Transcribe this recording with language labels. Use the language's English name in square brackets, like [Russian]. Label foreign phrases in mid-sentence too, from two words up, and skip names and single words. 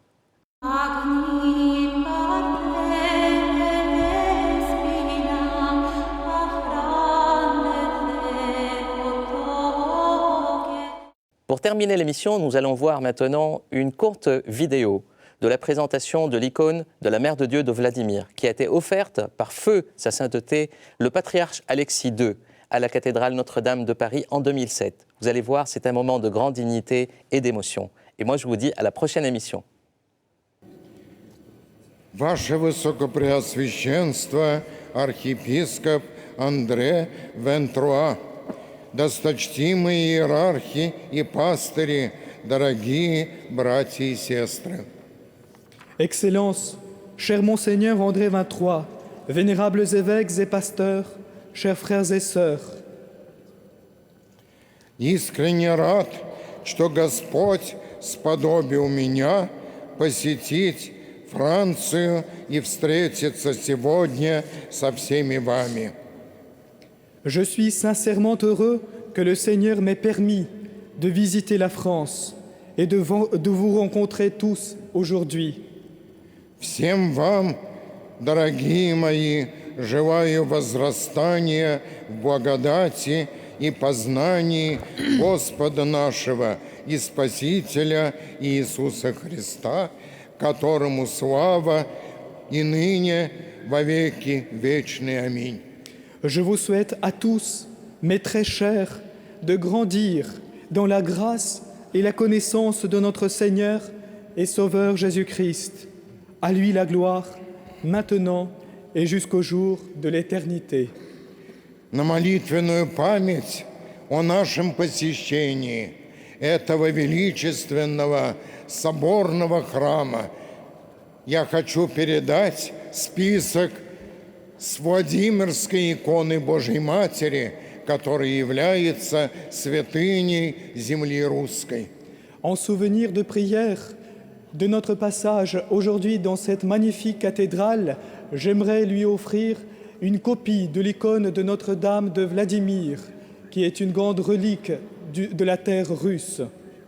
[French] Pour terminer l'émission, nous allons voir maintenant une courte vidéo de la présentation de l'icône de la Mère de Dieu de Vladimir, qui a été offerte par feu sa sainteté, le patriarche Alexis II, à la cathédrale Notre-Dame de Paris en 2007. Vous allez voir, c'est un moment de grande dignité et d'émotion. Et moi, je vous dis à la prochaine émission. [Russian] Ваше Высокопреосвященство, архиепископ Андре Вентруа, досточтимые иерархи и пастыри, дорогие братья и сестры. [French] Excellence, cher Monseigneur André XXIII, vénérables évêques et pasteurs, chers frères et sœurs. [Russian] Искренне рад, что Господь сподобил меня посетить Францию и встретиться сегодня со всеми вами. [French] Je suis sincèrement heureux que le Seigneur m'ait permis de visiter la France et de vous rencontrer tous aujourd'hui. [Russian] Всем вам, дорогие мои, желаю возрастания в благодати и познании Господа нашего и Спасителя Иисуса Христа, которому слава и ныне во веки вечные. Аминь. [French] Je vous souhaite à tous, mes très chers, de grandir dans la grâce et la connaissance de notre Seigneur et Sauveur Jésus-Christ. À lui la gloire, maintenant et jusqu'au jour de l'éternité. [Russian] На молитвенную память о нашем посещении этого величественного соборного храма я хочу передать список с Владимирской иконы Божьей Матери, которая является святыней земли русской. [French] En souvenir de prière de notre passage aujourd'hui dans cette magnifique cathédrale, j'aimerais lui offrir une copie de l'icône de Notre-Dame de Vladimir, qui est une grande relique de la terre russe.